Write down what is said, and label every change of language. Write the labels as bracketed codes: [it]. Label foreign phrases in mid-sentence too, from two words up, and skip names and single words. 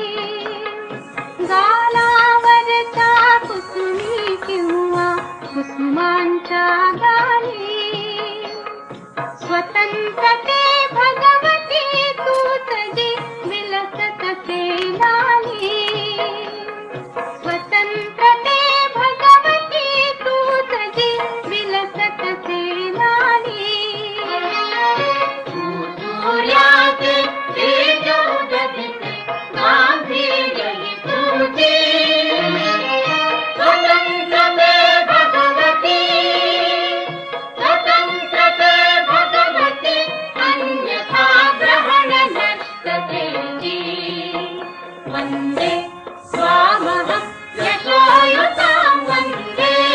[mr] गालावरच्या कुसुमी किंवा कुसुमांच्या गाली स्वतंत्रते भगवती तूच जी विलसत से लाली स्वतंत्रते भगवती तूच जी विलसत से लाली तू सूर्याचे तेज उगदिते गांभीर्य ही तुझे स्वतंत्रते भगवती स्वतंत्रते भगवती अन्यथा ग्रहण नष्ट तेजी [sa] वन्दे स्वामहं यशोयुतां वन्दे